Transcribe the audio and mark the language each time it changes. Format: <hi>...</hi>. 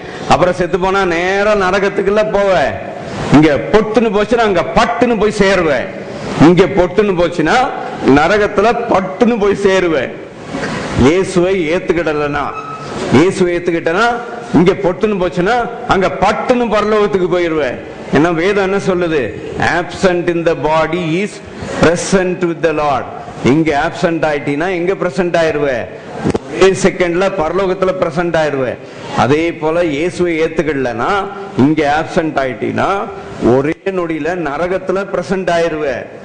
<ta>அப்புறம் செத்து போனா நேரம் நரகத்துக்குள்ள போவ. இங்க பொட்டுன்னு போச்சுன்னா அங்க பட்டுன்னு போய் சேருவேன். இங்க பொட்டுன்னு போச்சுன்னா நரகத்துல பட்டுன்னு போய் சேருவேன். இயேசுவை ஏத்துக்கிடலனா, இயேசுவை ஏத்துக்கிட்டனா இங்க பொட்டுன்னு போச்சுன்னா அங்க பட்டுன்னு பரலோகத்துக்கு போயிருவேன். ஏன்னா வேதம் என்ன சொல்லுது?</ta> <en>absent in the body is present with the Lord.</en> <ta>இங்க absent ஆயிட்டீனா எங்க பிரசன்ட் ஆயிருவேன்? ஒரே செகண்ட்ல பரலோகத்துல பிரசன்ட் ஆயிருவேன். அதே போல இயேசுவை ஏத்துக்கலனா இங்க absent ஆயிட்டீனா ஒரே நொடியில நரகத்துல பிரசன்ட் ஆயிருவேன்.</ta>